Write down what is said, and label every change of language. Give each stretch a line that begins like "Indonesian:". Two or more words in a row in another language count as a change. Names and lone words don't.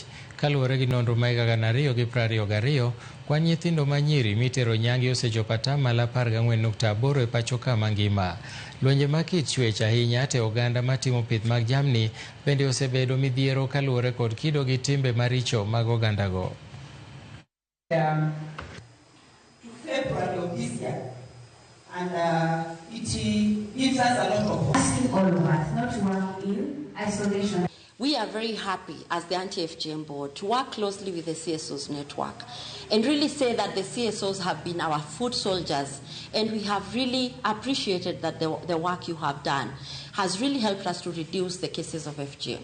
Luo (Kenya and Tanzania): Kaluwore gi nonro ma 2022, kwan nyithindo ma nyiri mitero nyangi osechopo 14.8% e pachoka mangima. Lwenje ma kit chwech ahinya te oganda matimo pith mag jamni bende osebedo midhiero kaluwore kod kido gi timbe maricho mag ogandago.
English: February of this year, and it gives us a lot of hope. All of us, not to work in isolation. We are very happy as the anti-FGM board to work closely with the CSOs network and really say that the CSOs have been our foot soldiers, and we have really appreciated that the work you have done has really helped us to reduce the cases of FGM.